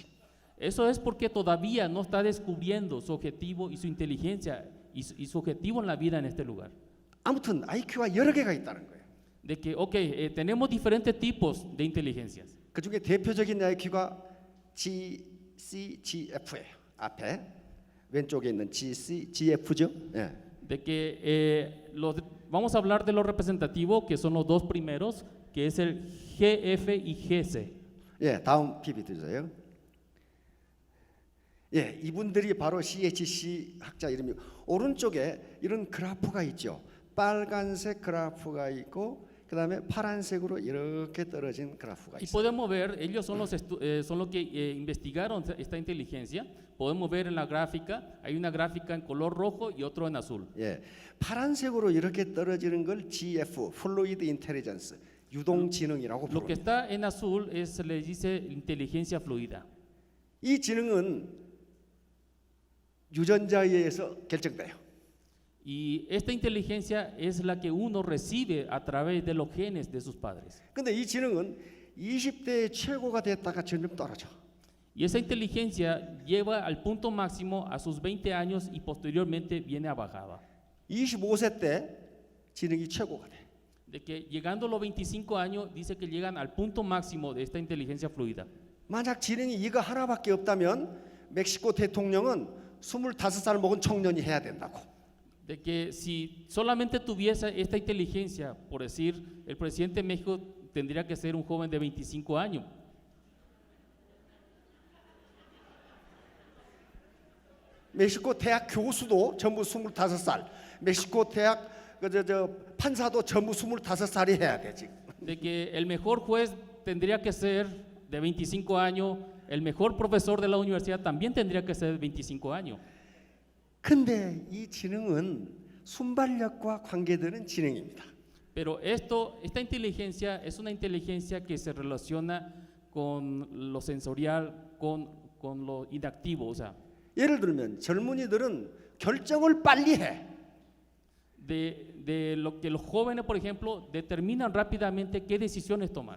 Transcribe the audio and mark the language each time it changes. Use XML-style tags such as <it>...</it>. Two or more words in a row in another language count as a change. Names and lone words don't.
<es>Eso es porque todavía no está descubriendo su objetivo y su inteligencia y su objetivo en la vida en este lugar.</es> <ko>아무튼 IQ가 여러 개가 있다는 거예요.</ko> <es>De que, ok, tenemos diferentes tipos de inteligencias.</es> <ko>그 중에 대표적인 IQ가 G, C, G, F예요. 앞에 왼쪽에 있는 G, C, G, F죠. 예.</ko> <es>De que vamos a hablar de lo representativo, que son los dos primeros, que es el GF y GC.</es> <ko>예, 다음 PPT 주세요. 예, 이분들이 바로 CHC 학자 이름이 오른쪽에 이런 그래프가 있죠. 빨간색 그래프가 있고 그다음에 파란색으로 이렇게 떨어진 그래프가</ko> <es>Y</es> <ko>있어요.</ko> <es>podemos ver, ellos son los que investigaron esta inteligencia. Podemos ver en la gráfica, hay una gráfica en color rojo y otro en azul.</es> <ko>예, 파란색으로 이렇게 떨어지는 걸 GF,</ko> <en>Fluid Intelligence,</en> <ko>유동 지능이라고</ko> <es>Lo que</es> <ko>부릅니다.</ko> <es>está en azul se le dice inteligencia fluida.</es> <ko>이 지능은 유전자에 의해서 결정돼요.</ko> <es>Y esta inteligencia es la que uno recibe a través de los genes de sus padres.</es> <ko>근데 이 지능은 20대에 최고가 됐다가 점점 떨어져.</ko> <es>Y esa inteligencia lleva al punto máximo a sus 20 años y posteriormente viene a bajada.</es> <ko>25세 때 지능이 최고가 돼.</ko> <es>De que llegando a los 25 años dice que llegan al punto máximo de esta inteligencia fluida.</es> <ko>만약 지능이 이거 하나밖에 없다면 멕시코 대통령은 25살 먹은 청년이 해야 된다고.</ko> <es>De que si solamente tuviese esta inteligencia, por decir, el presidente de México tendría que ser un joven de 25 años.</es> <ko>멕시코 대학 교수도 전부 25살, 멕시코 대학 판사도 전부 25살이 해야 돼 지금.</ko> <es>De que el mejor juez tendría que ser de 25 años, el mejor profesor de la universidad también tendría que ser de 25 años.</es> <ko>근데 이 지능은 순발력과 관계되는 지능입니다.</ko> <es>Pero esta inteligencia es una inteligencia que se relaciona con lo sensorial, con lo inactivo, o sea,</es> <ko>예를 들면 젊은이들은 결정을 빨리 해.</ko> <es>de lo que los jóvenes, por ejemplo, determinan rápidamente qué decisiones tomar.</es>